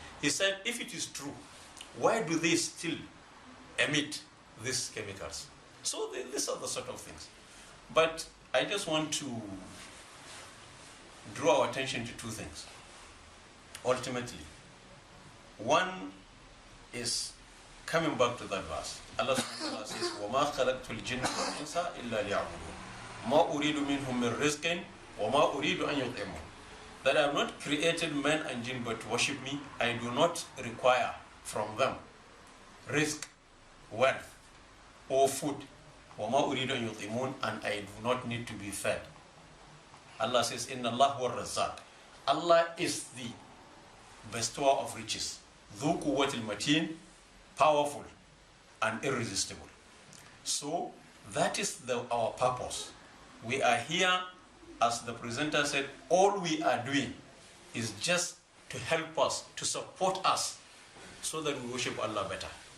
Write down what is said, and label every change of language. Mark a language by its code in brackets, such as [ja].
[en] He said, if it is true, why do they still emit these chemicals? So these are the sort of things. But I just want to draw our attention to two things. Ultimately, one is coming back to that verse. [ar] Allah subhanahu wa ta'ala says, وَمَا خَلَقْتُ الْجِنَّ وَالْإِنسَ إِلَّا لِيَعْبُدُونَ مَا أُرِيدُ مِنْهُم مِّن رِزْقٍ وَمَا أُرِيدُ أَن يُطْعِمُونَ. [en] That I have not created man and jinn but to worship me. I do not require from them risk, wealth, or food. [ar] وَمَا أُرِيدُ أَن يُطْعِمُونَ. [en] And I do not need to be fed. [ar] Allah says, إِنَّ اللَّهُ هُوَ الرَّزَّاقُ. [en] Allah is the bestower of riches. [ar] ذُو قُوَّةِ الْمَتِينَ. [en] Powerful and irresistible. So that is our purpose. We are here, as the presenter said, all we are doing is just to help us, to support us, so that we worship Allah better.